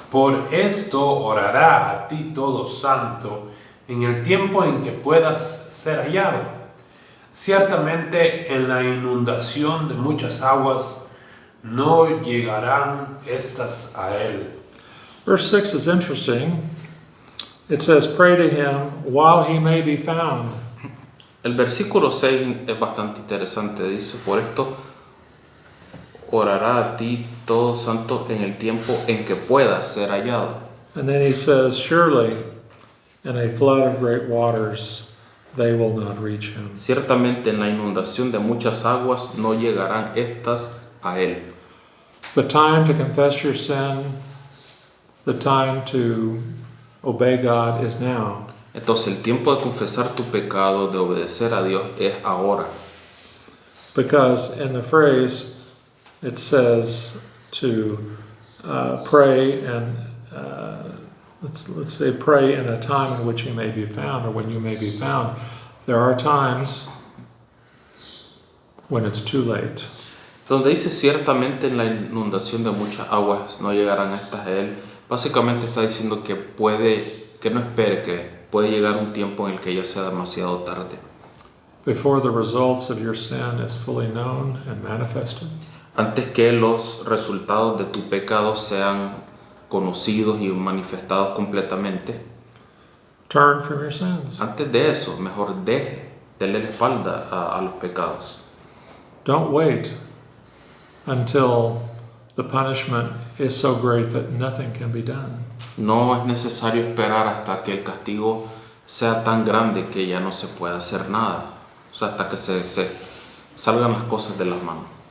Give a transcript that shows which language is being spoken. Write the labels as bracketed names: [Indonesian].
[Spanish] Por esto orará a ti todo santo en el tiempo en que puedas ser hallado. Ciertamente en la inundación de muchas aguas no llegarán estas a él. [English] Verse 6 is interesting. It says, pray to him while he may be found. [Spanish] El versículo 6 es bastante interesante. Dice, por esto orará a ti todo santo en el tiempo en que puedas ser hallado. [English] And then he says, surely in a flood of great waters they will not reach him. [Spanish] Ciertamente en la inundación de muchas aguas no llegarán estas a él. [English] The time to confess your sin, the time to obey God is now. [Spanish] Entonces el tiempo de confesar tu pecado, de obedecer a Dios, es ahora. [English] Because in the phrase it says to pray and let's say pray in a time in which he may be found, or when you may be found. There are times when it's too late. [Spanish] Donde dice ciertamente en la inundación de muchas aguas no llegarán estas a él, básicamente está diciendo que no espere, que puede llegar un tiempo en el que ya sea demasiado tarde. [English] Before the results of your sin is fully known and manifested. [Spanish] Antes que los resultados de tu pecado sean conocidos y manifestados completamente, [English] Turn from your sins. [Spanish] antes de eso, mejor dele la espalda a los pecados. [English] Don't wait until the punishment is so great that nothing can be done. [Spanish] No es necesario esperar hasta que el castigo sea tan grande que ya no se pueda hacer nada. O sea, hasta que se salgan las cosas de las manos.